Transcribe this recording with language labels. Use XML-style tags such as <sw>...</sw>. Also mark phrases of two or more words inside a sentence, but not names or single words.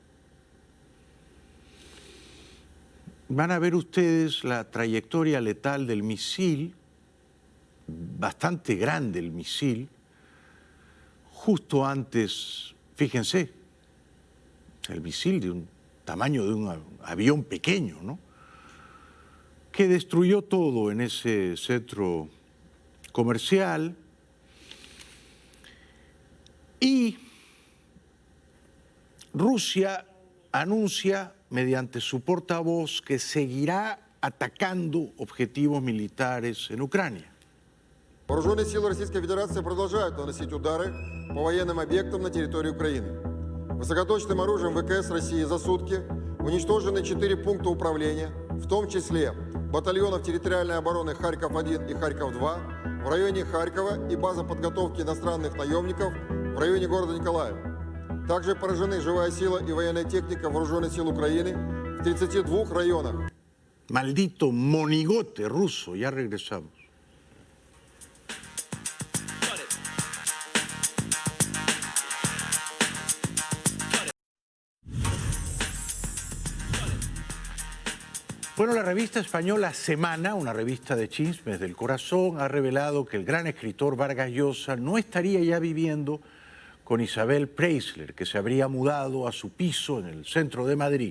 <es>Van a ver ustedes la trayectoria letal del misil, bastante grande el misil, justo antes, fíjense, el misil de un tamaño de un avión pequeño, ¿no?, que destruyó todo en ese centro comercial. Y Rusia anuncia mediante su portavoz que seguirá atacando objetivos militares en Ucrania.</es> <ru>Вооруженные силы Российской Федерации продолжают наносить удары по военным объектам на территории Украины. Высокоточным оружием ВКС России за сутки уничтожены 4 пункта управления, в том числе батальонов территориальной обороны Харьков-1 и Харьков-2 в районе Харькова и база подготовки иностранных наемников в районе города Николаева. Также поражены живая сила и военная техника Вооруженных сил Украины в 32 районах.</ru> <es>Maldito monigote ruso, ya regresamos. Bueno, la revista española Semana, una revista de chismes del corazón, ha revelado que el gran escritor Vargas Llosa no estaría ya viviendo con Isabel Preisler, que se habría mudado a su piso en el centro de Madrid.</es>